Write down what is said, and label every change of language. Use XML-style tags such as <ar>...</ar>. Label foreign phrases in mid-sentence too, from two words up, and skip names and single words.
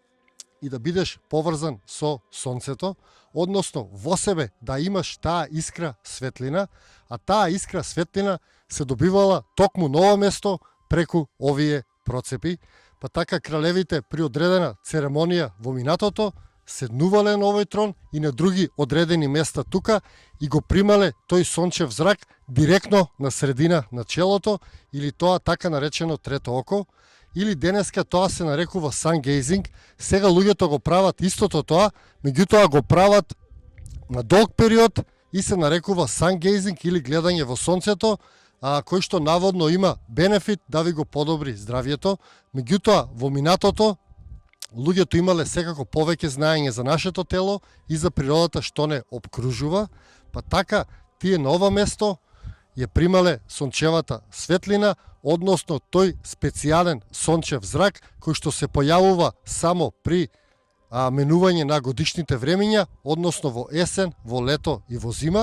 <mk>и да бидеш поврзан со сонцето, односно во себе да имаш таа искра светлина, а таа искра светлина се добивала токму на ова место преку овие процепи, па така кралевите при одредена церемонија во минатото седнувале на овој трон и на други одредени места тука и го примале тој сончев зрак директно на средина на челото или тоа така наречено трето око, или денеска тоа се нарекува</mk> <en>sun gazing.</en> <mk>Сега луѓето го прават истото тоа, меѓутоа го прават на долг период и се нарекува</mk> <en>sun gazing</en> <mk>или гледање во сонцето, кој што наводно има бенефит да ви го подобри здравјето. Меѓутоа, во минатото, луѓето имале секако повеќе знаење за нашето тело и за природата што не обкружува, па така тие на ова место ја примале сончевата светлина, односно тој специјален сончев зрак кој што се појавува само при менување на годишните времења, односно во есен, во лето и во зима.</mk>